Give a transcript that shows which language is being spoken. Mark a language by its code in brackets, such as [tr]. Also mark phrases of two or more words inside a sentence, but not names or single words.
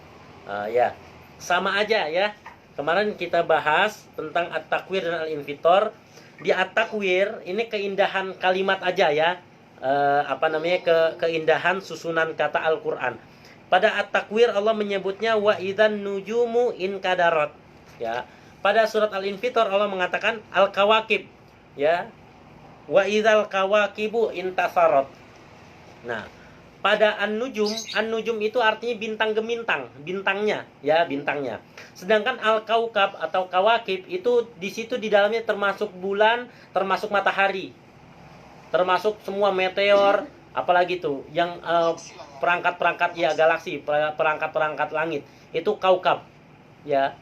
[id] Ya, sama aja ya. Kemarin kita bahas tentang at-takwir dan al-infitor. Di at-takwir ini keindahan kalimat aja ya. Keindahan susunan kata Al-Qur'an. Pada at-takwir Allah menyebutnya [ar] وإذا النجوم انكدرت, [id] ya. Pada surat al-infitor Allah mengatakan al-kawakib, ya. [ar] وإذا الكواكب انتثرت. [id] Nah, pada an-nujum itu artinya bintang gemintang, bintangnya, ya, bintangnya. Sedangkan al-kaukab atau kawakib itu di situ di dalamnya termasuk bulan, termasuk matahari, termasuk semua meteor, apalagi tuh yang perangkat-perangkat ya galaksi, perangkat-perangkat langit, itu kaukab, ya.